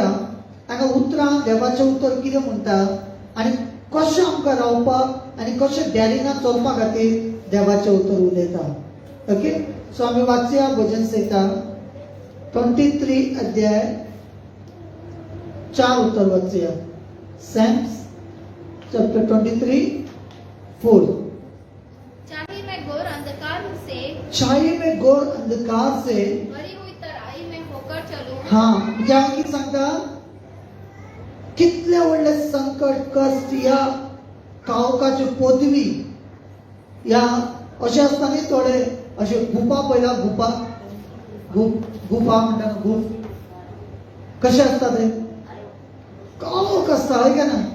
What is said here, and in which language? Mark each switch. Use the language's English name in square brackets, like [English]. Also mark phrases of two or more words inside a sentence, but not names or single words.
[Konkani] हांगा उतरां देवाचें उतर कितें म्हणटा आनी कशें आमकां रावपाक आनी कशें डॅरिंगान चलपा खातीर देवाचें उतर उलयता. [English] okay, so [Konkani] आमी वाचया भजन संहिता 23 अध्याय 4 उतर वाचया. [English] Psalms chapter 23:4. [Hindi] चाहे मैं घोर अंधकार से भरी हुई तराई में होकर चलूं. हाँ, [Konkani] म्हणजे हांव कितें सांगता, कितले व्हडले संकट कश्ट ह्या काळोखाची पदवी ह्या अशें आसता न्ही थोडे अशे गुफा पळयला, गुफा म्हणटा गुफ कशें आसता ते काळोख आसता, हय काय ना.